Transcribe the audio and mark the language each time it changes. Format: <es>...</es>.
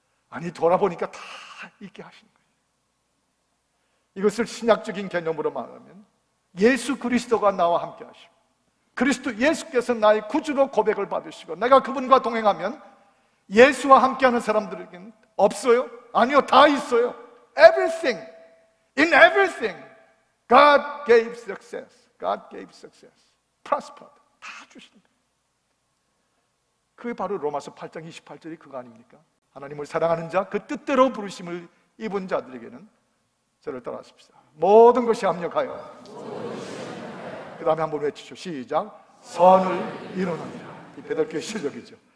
<ko>아니, 돌아보니까 다 있게 하시는 거예요. 이것을 신약적인 개념으로 말하면 예수 그리스도가 나와 함께 하시고, 그리스도 예수께서 나의 구주로 고백을 받으시고, 내가 그분과 동행하면 예수와 함께하는 사람들에게는 없어요? 아니요, 다 있어요.</ko> <en>Everything, in everything, God gave success. God gave success. Prospered.</en> <ko>다 주시는 거예요. 그게 바로 로마서 8장 28절이 그거 아닙니까? 하나님을 사랑하는 자, 그 뜻대로 부르심을 입은 자들에게는 저를 따라하십시다. 모든 것이 합력하여. 그 다음에 한번 외치죠. 시작. 선을 이루느니라. 이 베들교의 실력이죠.</ko>